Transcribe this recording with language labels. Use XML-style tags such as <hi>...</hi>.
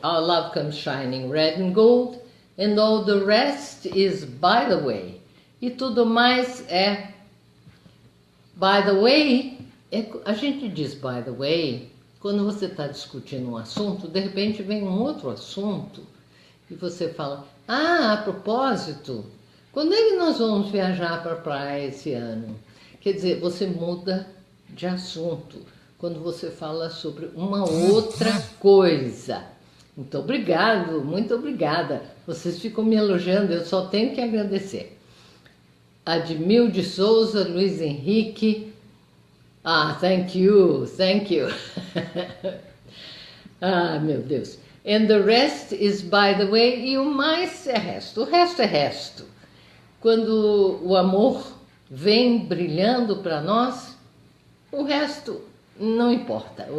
<en>Our love comes shining red and gold. And all the rest is by the way.</en> <pt>E tudo mais é</pt> <en>by the way.</en> <pt>A gente diz</pt> <en>by the way</en> <pt>quando você está discutindo um assunto, de repente vem um outro assunto E você fala, ah, a propósito, quando é que nós vamos viajar para a praia esse ano? Quer dizer, você muda de assunto quando você fala sobre uma outra coisa. Muito obrigado, muito obrigada. Vocês ficam me elogiando, eu só tenho que agradecer. Admil de Souza, Luiz Henrique.</pt> <en>Ah, thank you, thank you.</en> <pt>Ah, meu Deus.</pt> <en>And the rest is by the way.</en> <pt>E o mais é resto. O resto é resto. Quando o amor vem brilhando para nós, o resto não importa.</pt>